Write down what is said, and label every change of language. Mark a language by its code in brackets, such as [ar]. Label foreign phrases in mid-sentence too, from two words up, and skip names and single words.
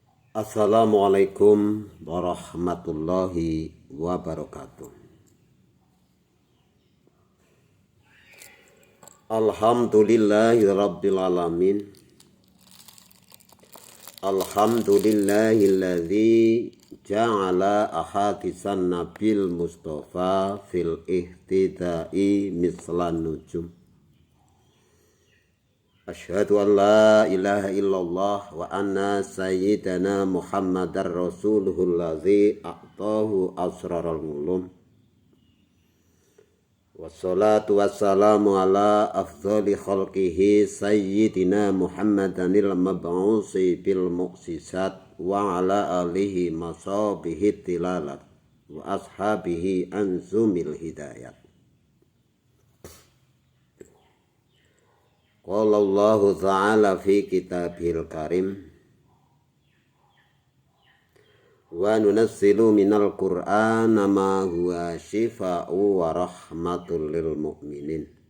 [ar] السلام عليكم ورحمة الله وبركاته. الحمد لله رب العالمين. الحمد لله الذي جعل أحاديث النبي المصطفى في الاهتداء مثل النجوم. أشهد أن لا إله إلا الله وأن سيدنا محمدا رسوله الذي أعطاه أسرار العلوم. والصلاة والسلام على أفضل خلقه سيدنا محمد المبعوث بالمعجزات وعلى آله مصابيح الظلمات وأصحابه أنجم الهداية. قال الله تعالى في كتابه الكريم وننزل من القرآن ما هو شفاء ورحمة للمؤمنين.